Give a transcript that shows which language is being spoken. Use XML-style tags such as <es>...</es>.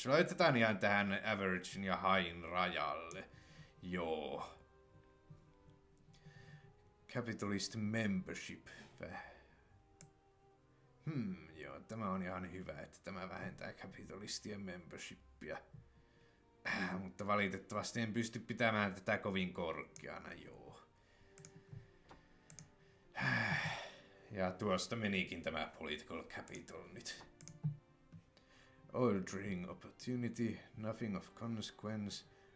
<fi>Laitetaan ihan tähän averagein ja highin rajalle. Joo.</fi> <en>Capitalist membership.</en> <fi>Joo, tämä on ihan hyvä, että tämä vähentää kapitalistien membershipia. Mutta valitettavasti en pysty pitämään tätä kovin korkeana, joo. Ja tuosta menikin tämä political capital nyt.</fi> <en>Oil drilling opportunity, nothing of consequence.</en>